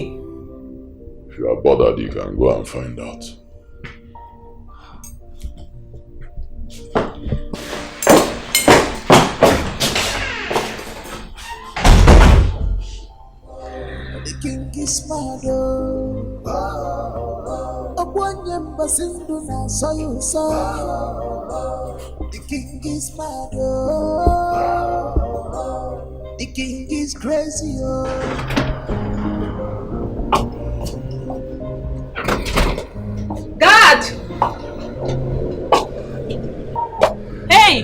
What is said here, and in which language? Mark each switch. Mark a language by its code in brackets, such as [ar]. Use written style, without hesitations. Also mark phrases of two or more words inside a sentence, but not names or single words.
[en] If you are bothered, you can go and find out. The king is mad, Obwanyemba sindu na sayo sa. The king is mad, the king is crazy, God! Hey!